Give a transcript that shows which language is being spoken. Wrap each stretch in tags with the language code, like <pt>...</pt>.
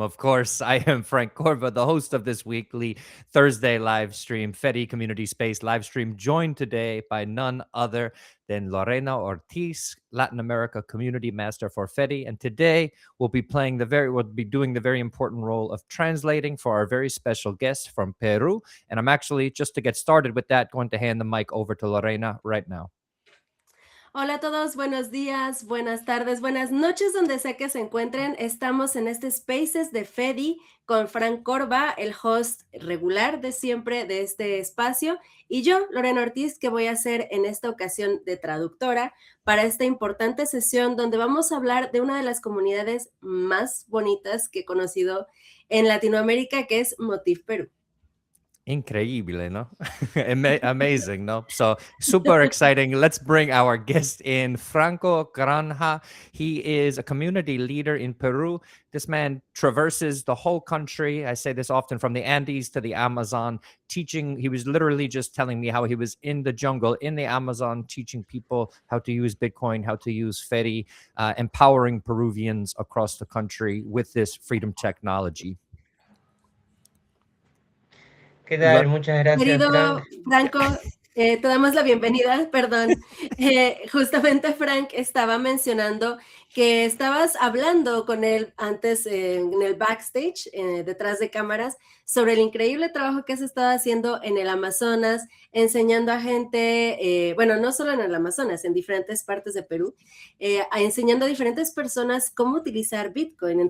<en>Of course, I am Frank Corva, the host of this weekly Thursday live stream, Fedi Community Space live stream, joined today by none other than Lorena Ortiz, Latin America Community Master for Fedi. And today we'll be doing the very important role of translating for our very special guest from Peru. And I'm actually, just to get started with that, going to hand the mic over to Lorena right now.</en> <es>Hola a todos, buenos días, buenas tardes, buenas noches, donde sea que se encuentren. Estamos en este Spaces de Fedi con Frank Corva, el host regular de siempre de este espacio, y yo, Lorena Ortiz, que voy a ser en esta ocasión de traductora para esta importante sesión donde vamos a hablar de una de las comunidades más bonitas que he conocido en Latinoamérica, que es Motif Perú. Increíble, no?</es> <en>Amazing, no? So super exciting. Let's bring our guest in, Franco Granja. He is a community leader in Peru. This man traverses the whole country. I say this often, from the Andes to the Amazon, teaching. He was literally just telling me how he was in the jungle, in the Amazon, teaching people how to use Bitcoin, how to use Fedi, empowering Peruvians across the country with this freedom technology.</en> <es>¿Qué tal? Muchas gracias, Frank. Querido Franco, te damos la bienvenida, perdón. Justamente Frank estaba mencionando que estabas hablando con él antes en el backstage, detrás de cámaras, sobre el increíble trabajo que has estado haciendo en el Amazonas, enseñando a gente, bueno, no solo en el Amazonas, en diferentes partes de Perú, enseñando a diferentes personas cómo utilizar Bitcoin.</es>